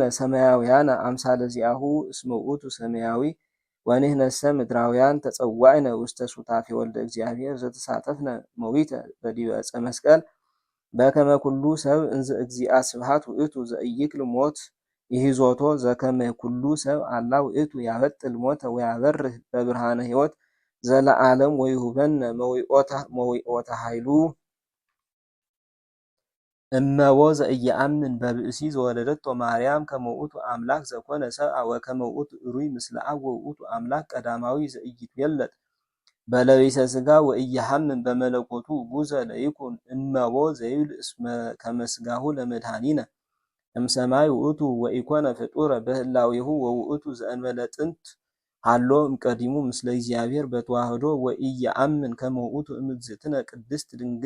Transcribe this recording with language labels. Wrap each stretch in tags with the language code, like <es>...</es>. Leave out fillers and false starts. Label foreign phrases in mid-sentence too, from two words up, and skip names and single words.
<gez>ሰማያውያነ አምሳለ ዚአሁ እስመ ውእቱ ሰማያዊ ወንሕነሰ ምድራውያን ተጸዋዕነ ውስተ ሱታፌ ወልደ እግዚአብሔር ዘተሳተፍነ መዊተ በዲበ ዕፀ መስቀል በከመ ኩሉ ሰብ እንዘ እግዚአ ስብሐት ውእቱ ዘኢይክል ሞት ይሂዞቶ ዘከመ ኩሉ ሰብ አላ ውእቱ ያበጥል ሞተ ወያበርህ በብርሃነ ሕይወት ዘለዓለም ወይሁበነ መዊኦተ ኃይሉ እመቦ ዘኢየአምን በብእሲ ዘወለደቶ ማርያም ከመ ውእቱ አምላክ ዘኮነ ሰብአ ወከመ ውእቱ እሩይ ምስለ አብ ወውእቱ አምላክ ቀዳማዊ ዘኢይትዌለድ በለቢሰ ሥጋ ወኢየሐምን በመለኮቱ ውጉዘ ለይኩን እመቦ ዘይብል እስመ ከመ ሥጋሁ ለመድኃኒነ እምሰማይ ውእቱ ወኢኮነ ፍጡረ በህላዌሁ ወውእቱ ዘእንበለ ጥንት ሃሎ እምቀዲሙ ምስለ እግዚአብሔር በተዋህዶ ወኢየአምን ከመ ውእቱ እምእግዝእትነ ቅድስት ድንግል</gez>